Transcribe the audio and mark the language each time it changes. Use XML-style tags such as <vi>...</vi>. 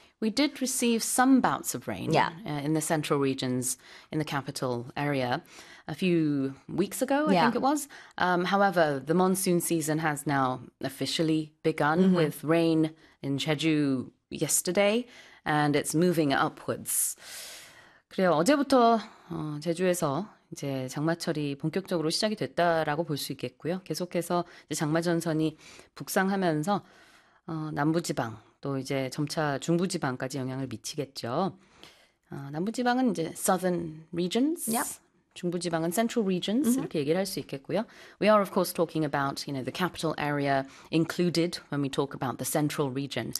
<en>We did receive some bouts of rain in the central regions in the capital area a few weeks ago, I think it was. However, the monsoon season has now officially begun with rain in Jeju yesterday, and it's moving upwards.</en> <ko>그래요. 어제부터 제주에서 이제 장마철이 본격적으로 시작이 됐다라고 볼 수 있겠고요. 계속해서 이제 장마 전선이 북상하면서 남부지방 또 이제 점차 중부지방까지 영향을 미치겠죠. 남부지방은 이제</ko> <en>southern regions. Yep.</en> <ko>중부지방은</ko> <en>central regions,</en> <ko>mm-hmm. 이렇게 얘기를 할 수 있겠고요.</ko> <en>We are, of course, talking about, you know, the capital area included when we talk about the central region.</en>